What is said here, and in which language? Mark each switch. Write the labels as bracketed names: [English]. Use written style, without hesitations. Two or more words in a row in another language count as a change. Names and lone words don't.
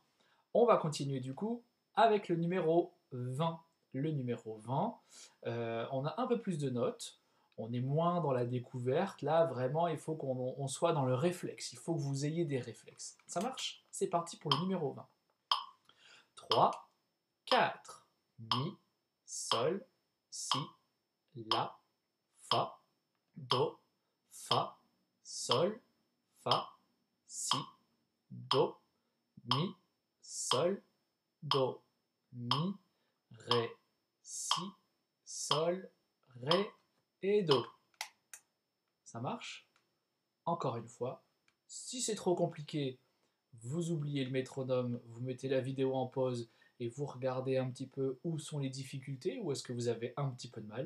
[French] On va continuer du coup avec le numéro 20. Le numéro 20, on a un peu plus de notes, on est moins dans la découverte. Là, vraiment, il faut qu'on soit dans le réflexe. Il faut que vous ayez des réflexes. Ça marche? C'est parti pour le numéro 20. 3, 4, Mi, Sol, Si, La, Fa, Do, Fa, Sol, Fa, Si, Do, Mi, Sol, Do, Mi, Ré, Si, Sol, Ré et Do. Ça marche? Encore une fois. Si c'est trop compliqué, vous oubliez le métronome, vous mettez la vidéo en pause et vous regardez un petit peu où sont les difficultés, où est-ce que vous avez un petit peu de mal.